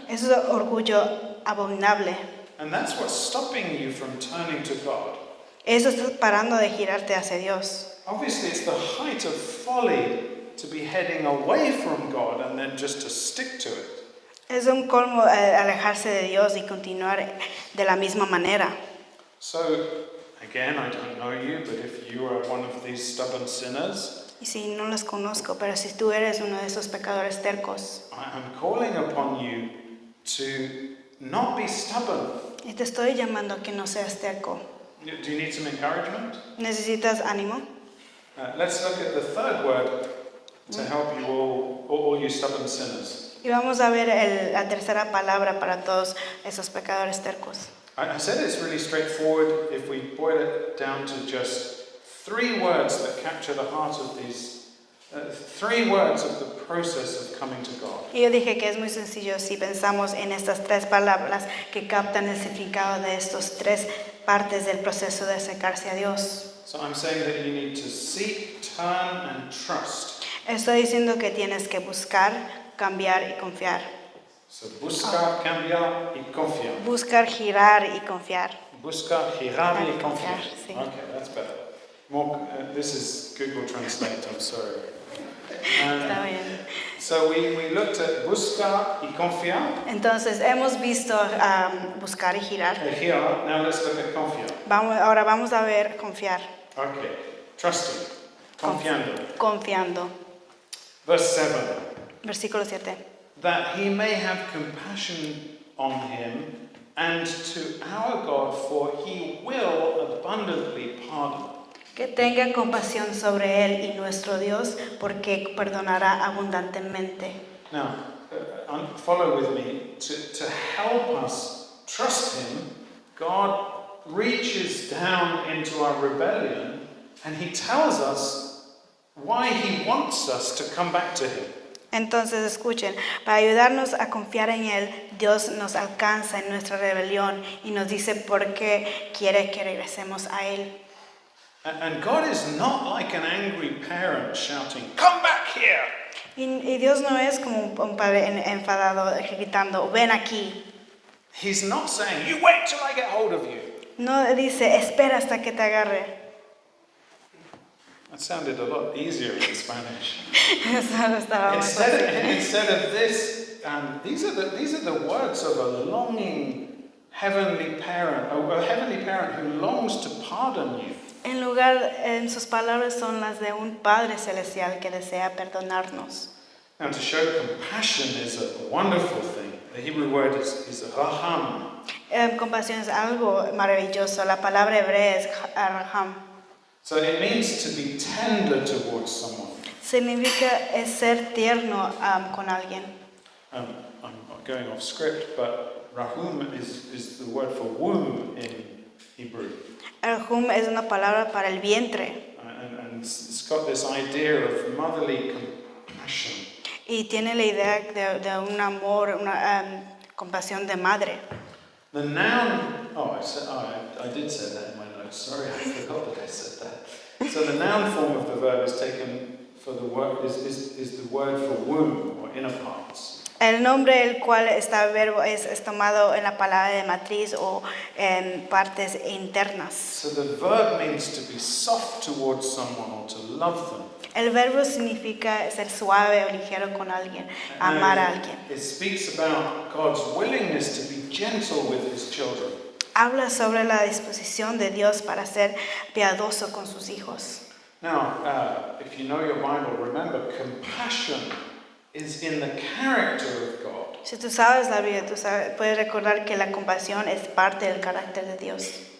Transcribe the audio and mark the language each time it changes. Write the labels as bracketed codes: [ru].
[es] Eso es orgullo abominable. [en] And that's what's stopping you from turning to God. [es] Eso está parando de girarte hacia Dios. [en] Obviously, it's the height of folly to be heading away from God and then just to stick to it. [es] Es un colmo alejarse de Dios y continuar de la misma manera. [en] So, again, I don't know you, but if you are one of these stubborn sinners, [es] Y si no los conozco, pero si tú eres uno de esos pecadores tercos, [en] I am calling upon you to not be stubborn. [es] y te estoy llamando a que no seas terco. [en] Do you need some encouragement? [es] ¿Necesitas ánimo? [en] Let's look at the third word to help you all you stubborn sinners. [es] Y vamos a ver la tercera palabra para todos esos pecadores tercos. [en] I said it's really straightforward if we boil it down to just 3 words that capture the heart of these, 3 words of the process of coming to God. [es] Y yo dije que es muy sencillo si pensamos en estas 3 palabras que captan el significado de estos 3 partes del proceso de acercarse a Dios. [en] So I'm saying that you need to seek, turn, and trust. [es] Estoy diciendo que tienes que buscar, cambiar y confiar. So buscar, cambiar y confiar. Buscar, girar y confiar. Buscar, girar y confiar. Confiar, sí. [en] Okay, that's better. This is Google Translate, I'm sorry. [es] Está bien. [en] So we looked at [es] buscar y confiar. Entonces hemos visto buscar y girar. Girar. [en] Now let's look at confiar. [es] Ahora vamos a ver confiar. [en] Okay, trusting, confiando. [es] Confiando. [en] Verse 7. [es] Versículo 7. [en] That he may have compassion on him and to our God, for he will abundantly pardon. [es] Que tenga compasión sobre él y nuestro Dios, porque perdonará abundantemente. [en] Now, follow with me. To help us trust him, God reaches down into our rebellion and he tells us why he wants us to come back to him. [es] Entonces escuchen, para ayudarnos a confiar en él, Dios nos alcanza en nuestra rebelión y nos dice por qué quiere que regresemos a él. [en] And God is not like an angry parent shouting, "Come back here!" [es] Y Dios no es como un padre enfadado gritando, ven aquí. [en] He's not saying, "You wait till I get hold of you." [es] No dice, espera hasta que te agarre. [en] That sounded a lot easier in Spanish. [es] Eso estaba más fácil. [en] Instead of this, these are the words of a longing heavenly parent, a heavenly parent who longs to pardon you. [es] En sus palabras son las de un Padre Celestial que desea perdonarnos. [en] Now, to show compassion is a wonderful thing. The Hebrew word is raham. [es] Compasión es algo maravilloso. La palabra hebrea es raham. [en] So it means to be tender towards someone. [es] Significa ser tierno con alguien. [en] I'm going off script, but rahum is the word for womb in Hebrew. [es] Rahum es una palabra para el vientre. [en] And it's got this idea of motherly compassion. [es] Y tiene la idea de un amor, una compasión de madre. [en] The noun, I did say that in my notes, sorry, I forgot that I said that. So the noun form of the verb is taken for the word, is the word for womb or inner parts. [es] El nombre el cual está verbo es tomado en la palabra de matriz o en partes internas. [en] So the verb means to be soft towards someone or to love them. [es] El verbo significa ser suave o ligero con alguien, amar a alguien. [en] It speaks about God's willingness to be gentle with his children. [es] habla sobre la disposición de Dios para ser piadoso con sus hijos. [en] Now, if you know your Bible, remember, compassion is in the character of God. [es] Si tú sabes la Biblia, puedes recordar que la compasión es parte del carácter de Dios.